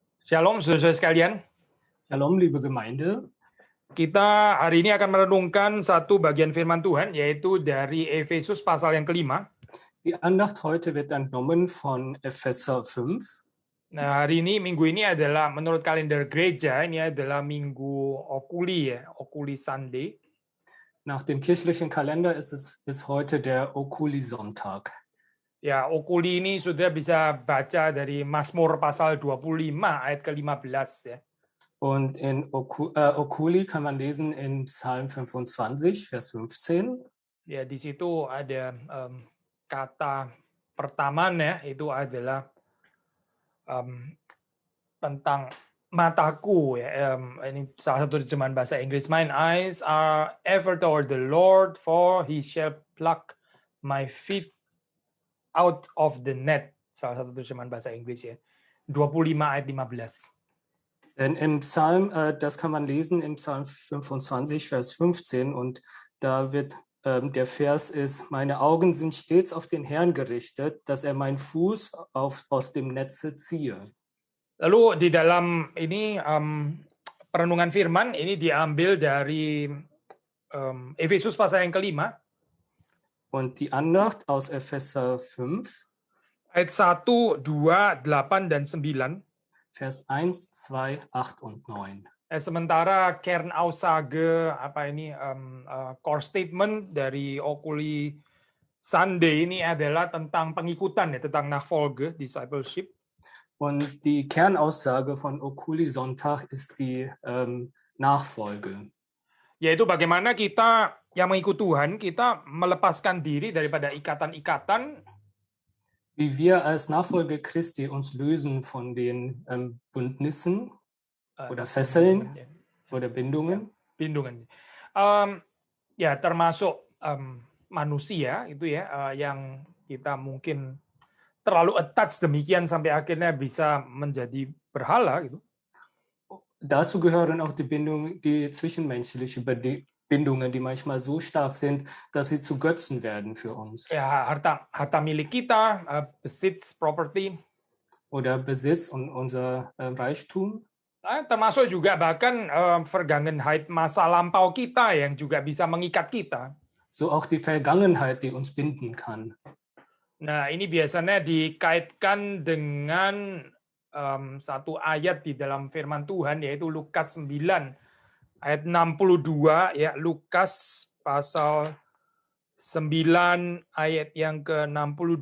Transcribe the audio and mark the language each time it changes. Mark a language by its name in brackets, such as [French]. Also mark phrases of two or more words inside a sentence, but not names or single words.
[Indonesian] Shalom, saudara-saudara sekalian. [German] Shalom, liebe Gemeinde. [Indonesian] Kita hari ini akan merenungkan satu bagian firman Tuhan, yaitu dari Efesus pasal yang kelima. [German] Die Andacht heute wird entnommen von Epheser 5. [Indonesian] Nah, hari ini, minggu ini adalah menurut kalender gereja, ini adalah minggu Okuli ya, [English] Okuli Sunday. [German] Nach dem kirchlichen Kalender ist heute der Okuli-Sonntag. [Indonesian] Ya, Okuli ini sudah bisa baca dari Mazmur pasal 25 ayat ke-15 ya. [German] Und in Okuli kann man lesen in Psalm 25, Vers 15. [Indonesian] Ya, di situ ada kata pertamanya itu adalah tentang mataku ya. Ini salah satu terjemahan bahasa Inggris. [English] Mine eyes are ever toward the Lord, for he shall pluck my feet out of the net. [Indonesian] Salah satu terjemahan bahasa Inggris ya. 25 ayat 15. [German] Denn im Psalm, das kann man lesen im Psalm 25, Vers 15, und da wird der Vers ist: Meine Augen sind stets auf den Herrn gerichtet, dass er meinen Fuß aus dem Netze ziehe. [Indonesian] Lalu di dalam ini perenungan firman ini diambil dari Efesus pasal yang kelima. [German] Und die Andacht aus Epheser 5, [Indonesian] ayat 1, 2, 8, dan 9. [German] Vers 1, 2, 8 und 9. [Indonesian] Sementara Kernaussage [English] core statement [Indonesian] dari [English] Okuli Sunday [Indonesian] ini adalah tentang pengikutan ya, tentang Nachfolge, discipleship. [German] Und die Kernaussage von Okuli Sonntag ist die Nachfolge. [Indonesian] Yaitu bagaimana kita yang mengikut Tuhan, kita melepaskan diri daripada ikatan-ikatan. [German] Wie wir als Nachfolger Christi uns lösen von den Bündnissen oder Fesseln oder Bindungen. Bindungen. [Indonesian] Ya, termasuk manusia itu ya, yang kita mungkin terlalu attach demikian sampai akhirnya bisa menjadi berhala gitu. [German] Dazu gehören auch die zwischenmenschliche Bindungen, die manchmal so stark sind, dass sie zu Götzen werden für uns. [Indonesian] Ya, harta milik kita, [German] Besitz, property. Oder Besitz und unser Reichtum. [Indonesian] Termasuk juga bahkan Vergangenheit masa lampau kita yang juga bisa mengikat kita. [German] So auch die Vergangenheit, die uns binden kann. [Indonesian] Nah, ini biasanya dikaitkan dengan satu ayat di dalam firman Tuhan, yaitu Lukas 9 ayat 62 ya. Lukas pasal 9 ayat yang ke-62.